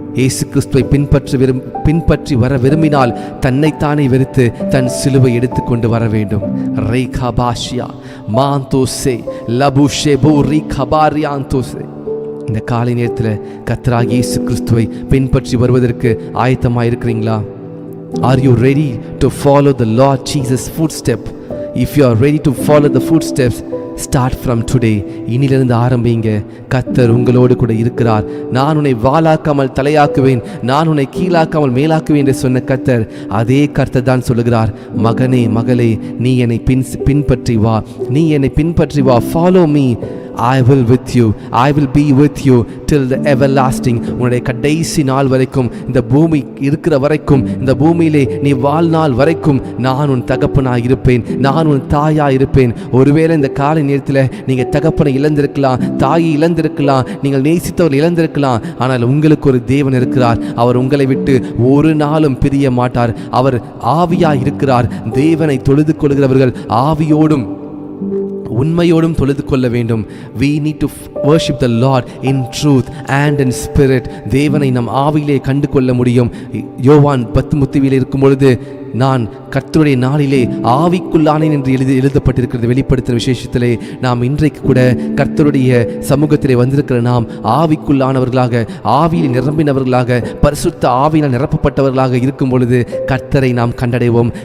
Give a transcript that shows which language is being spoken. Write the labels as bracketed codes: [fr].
[ta] இயேசு கிறிஸ்துவை பின்பற்றி வர விரும்பினால் தன்னைத்தானே வெறுத்து தன் சிலுவை எடுத்துக்கொண்டு வர வேண்டும். ரேகா பாஷியா மாந்தோசே லபுஷே பூரி கபாரியாந்தோசே. இந்த காலை நேரத்தில் கர்த்தராகிய இயேசு கிறிஸ்துவை பின்பற்றி வருவதற்கு ஆயத்தமாக இருக்கிறீங்களா? [en] Are you ready to follow the Lord Jesus' footstep? If you are ready to follow the footsteps, start from today. [ta] இனிலிருந்து ஆரம்பிங்க. கர்த்தர் உங்களோடு கூட இருக்கிறார். நான் உன்னை வாளாக்காமல் தலையாக்குவேன், நான் உன்னை கீழாக்காமல் மேலாக்குவேன் என்று சொன்ன கர்த்தர் அதே கர்த்தர் தான் சொல்லுகிறார், மகனே மகளே, நீ என்னை பின்பற்றி வா, நீ என்னை பின்பற்றி வா. [en] Follow me. I will with you. I will be with you till the everlasting. [ta] உன்னுடைய கடைசி நாள் வரைக்கும், இந்த பூமி இருக்கிற வரைக்கும், இந்த பூமியிலே நீ வாழ்நாள் வரைக்கும் நான் உன் தகப்பனாய் இருப்பேன், நான் உன் தாயாய் இருப்பேன். ஒருவேளை இந்த காலை நேரத்தில் நீங்கள் தகப்பனை இழந்திருக்கலாம், தாயை இழந்திருக்கலாம், நீங்கள் நேசித்தவர் இழந்திருக்கலாம். ஆனால் உங்களுக்கு ஒரு தேவன் இருக்கிறார். அவர் உங்களை விட்டு ஒரு நாளும் பிரிய மாட்டார். அவர் ஆவியாய் இருக்கிறார். தேவனை தொழுது கொள்கிறவர்கள் ஆவியோடும் உண்மையோடும் தொழுது கொள்ள வேண்டும். [en] We need to worship the Lord in truth and in spirit. [ta] தேவனை நம் ஆவியிலே கண்டு கொள்ள முடியும். யோவான் 10:30 இருக்கும் பொழுது, நான் கர்த்தருடைய நாளிலே ஆவிக்குள்ளானேன் என்று எழுதப்பட்டிருக்கிறது. வெளிப்படுத்தின விசேஷத்திலே நாம் இன்றைக்கு கூட கர்த்தருடைய சமூகத்திலே வந்திருக்கிற நாம் ஆவிக்குள்ளானவர்களாக, ஆவியில் நிரம்பினவர்களாக, பரிசுத்த ஆவியினால் நிரப்பப்பட்டவர்களாக இருக்கும் பொழுது கர்த்தரை நாம் கண்டடைவோம்.